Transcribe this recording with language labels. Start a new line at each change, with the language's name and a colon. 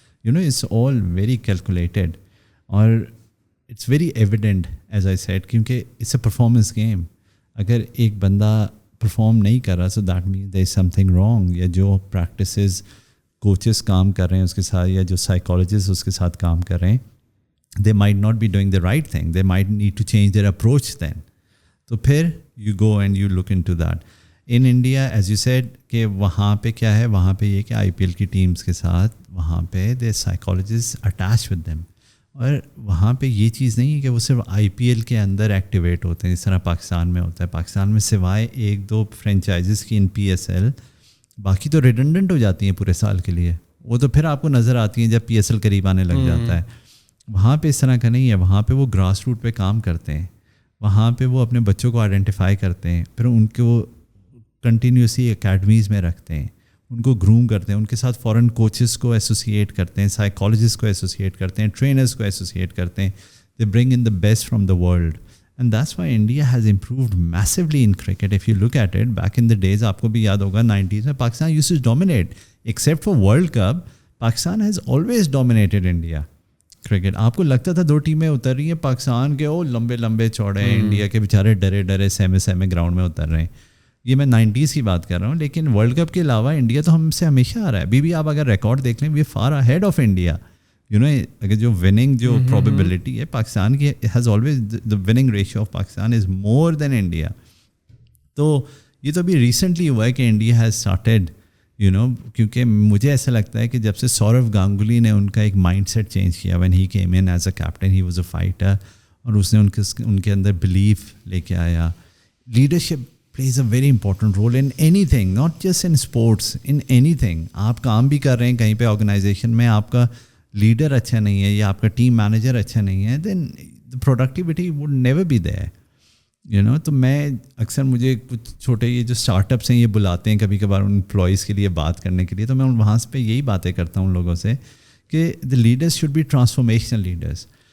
English: You know it's all very calculated اور it's very evident as I said, کیونکہ it's a performance game.
Urdu: اگر ایک بندہ perform نہیں کر رہا,
English: So that means there is something wrong.
Urdu: یا جو پریکٹسز کوچز کام کر رہے ہیں اس کے ساتھ, یا جو سائیکالوجسٹ اس کے ساتھ کام کر رہے ہیں,
English: They might not be doing the right thing, they might need to change their approach then. تو پھر you go and you look into that. In India as you said
Urdu: کہ وہاں پہ کیا ہے, وہاں پہ یہ کہ IPL کی ٹیمز کے ساتھ وہاں پہ
English: They psychologist attach with them.
Urdu: اور وہاں پہ یہ چیز نہیں ہے کہ وہ صرف IPL کے اندر ایکٹیویٹ ہوتے ہیں جس طرح پاکستان میں ہوتا ہے. پاکستان میں سوائے 1-2 فرینچائزز کی ان PSL, باقی تو ریڈنڈنٹ ہو جاتی ہیں پورے سال کے لیے. وہ تو پھر آپ کو نظر آتی ہیں جب PSL قریب آنے لگ جاتا ہے. وہاں پہ اس طرح کا نہیں ہے. وہاں پہ وہ گراس روٹ پہ کام کرتے ہیں, وہاں پہ وہ اپنے بچوں کو آئیڈینٹیفائی کرتے ہیں, پھر ان کو کنٹینیوسلی اکیڈمیز میں رکھتے ہیں, ان کو گروم کرتے ہیں, ان کے ساتھ فورن کوچز کو ایسوسیٹ کرتے ہیں, سائیکالوجسٹ کو ایسوسیٹ کرتے ہیں, ٹرینرز کو ایسوسیٹ کرتے ہیں.
English: They bring in the best from the world. And that's why India has improved massively in cricket. If you look at it back in the days,
Urdu: آپ کو بھی یاد ہوگا 90s میں Pakistan use to dominate.
English: Except for World Cup, Pakistan has always dominated India cricket.
Urdu: آپ کو لگتا تھا 2 ٹیمیں اتر رہی ہیں پاکستان کے, وہ لمبے لمبے چوڑے ہیں, انڈیا کے بیچارے ڈرے سہمے گراؤنڈ میں اتر رہے ہیں. یہ میں 90s کی بات کر رہا ہوں. لیکن ورلڈ کپ کے علاوہ انڈیا تو ہم سے ہمیشہ آ رہا ہے. ابھی بھی آپ اگر ریکارڈ دیکھ لیں,
English: We far ahead of India. You know
Urdu: اگر جو وننگ جو پروبیبلٹی ہے پاکستان کی,
English: Has always the winning ratio of Pakistan is more than India.
Urdu: تو یہ تو ابھی ریسنٹلی ہوا ہے کہ
English: India has started,
Urdu: you know, کیونکہ مجھے ایسا لگتا ہے کہ جب سے سورو گانگولی نے ان کا ایک مائنڈ سیٹ چینج کیا,
English: when he came in as a captain, he was a fighter,
Urdu: اور اس نے ان کے اندر بلیف لے کے آیا.
English: Leadership plays a very important role in anything, not just in sports, in anything.
Urdu: آپ کام بھی کر رہے ہیں کہیں پہ آرگنائزیشن میں, آپ کا لیڈر اچھا نہیں ہے یا آپ کا ٹیم مینیجر اچھا نہیں ہے,
English: then the productivity would never be there.
Urdu: تو میں اکثر مجھے کچھ چھوٹے یہ جو اسٹارٹ اپس ہیں یہ بلاتے ہیں کبھی کبھار ان امپلائیز کے لیے بات کرنے کے لیے, تو میں وہاں پہ یہی باتیں کرتا ہوں ان لوگوں سے کہ
English: The leaders should be transformational leaders.